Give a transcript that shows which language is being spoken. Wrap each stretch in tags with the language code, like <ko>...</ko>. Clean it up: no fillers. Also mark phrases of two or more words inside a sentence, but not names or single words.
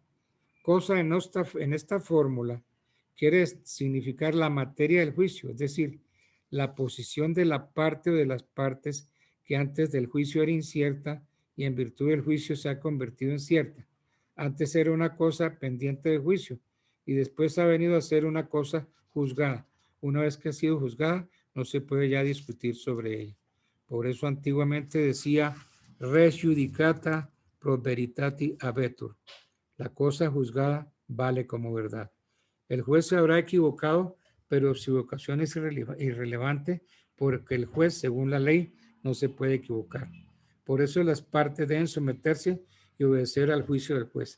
<es>Cosa en esta fórmula quiere significar la materia del juicio, es decir, la posición de la parte o de las partes que antes del juicio era incierta y en virtud del juicio se ha convertido en cierta. Antes era una cosa pendiente de juicio y después ha venido a ser una cosa juzgada. Una vez que ha sido juzgada, no se puede ya discutir sobre ella. Por eso antiguamente decía</es> <la>res judicata pro veritati habetur.</la> <es>La cosa juzgada vale como verdad. El juez se habrá equivocado, pero su equivocación es irrelevante porque el juez, según la ley, no se puede equivocar. Por eso las partes deben someterse y obedecer al juicio del juez.</es>